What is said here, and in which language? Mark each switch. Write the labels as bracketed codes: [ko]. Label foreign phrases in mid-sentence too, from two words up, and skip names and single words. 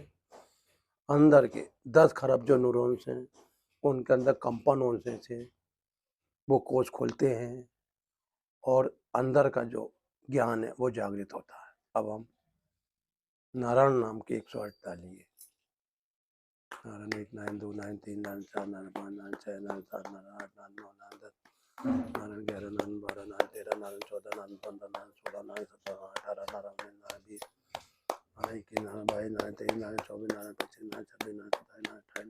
[hi] अंदर के 10 खरब जो न्यूरॉन्स हैं उनके अंदर कंपन होने से वो कोष खुलते हैं और अंदर का जो ज्ञान है वो जागृत होता है। अब हम नारायण नाम के 108 डालिए। नारायण 1 नारायण 2 नारायण 3 नारायण 4 नारायण 5 नारायण 6 नारायण 7 नारायण 8 नारायण 9 नारायण 10 नारायण 11 नारायण 12 नारायण 13 नारायण 14 नारायण 15 नारायण 16 नारायण 17 18 नारायण 19 नारायण 20 नारायण 21 नारायण 22 नारायण 23 नारायण 24 नारायण 25 नारायण 26 नारायण 27 नारायण